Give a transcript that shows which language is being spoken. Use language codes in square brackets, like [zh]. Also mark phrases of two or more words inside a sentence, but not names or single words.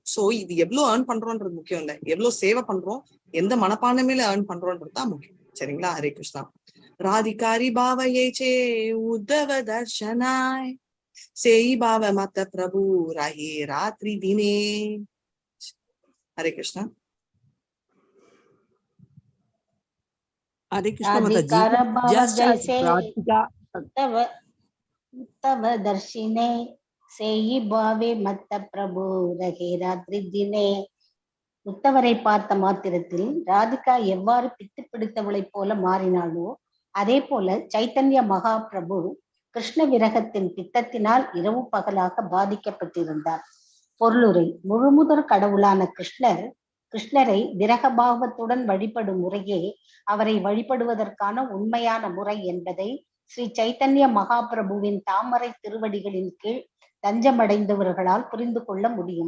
[ta] சோ இது எவ்வளவு ஏர்ன் பண்றோம்ன்றது முக்கியம் இல்லை, எவ்வளவு சேவை பண்றோம், எந்த மனப்பான்மையில ஏர்ன் பண்றோம்ன்றதுதான் முக்கியம். சரிங்களா? ஹரே கிருஷ்ணா. [bn] রাধিকার ভাব যৈছে উদ্ধব দর্শনে সেই ভাব মত্ত প্রভু রহে রাত্রি দিনে. [ta] ஹரே கிருஷ்ணா. [hi] हरे कृष्ण माताजी। [bn] তব দর্শনে সেই ভাবে মত্ত প্রভু রহে রাত্রি দিনে. [ta] உத்தவரை பார்த்த மாத்திரத்தில் ராதிகா எவ்வாறு பித்து பிடித்தவளை போல மாறினாளோ அதே போல சைத்தன்ய மகாபிரபு கிருஷ்ண விரகத்தின் பித்தத்தினால் இரவு பகலாக பாதிக்கப்பட்டிருந்தார். பொருளுரை: முழுமுதற் கடவுளான கிருஷ்ணரை விரகபாவத்துடன் வழிபடும் முறையே அவரை வழிபடுவதற்கான உண்மையான முறை என்பதை ஸ்ரீ சைத்தன்ய மகாபிரபுவின் தாமரை திருவடிகளின் கீழ் தஞ்சமடைந்தவர்களால் புரிந்து கொள்ள முடியும்.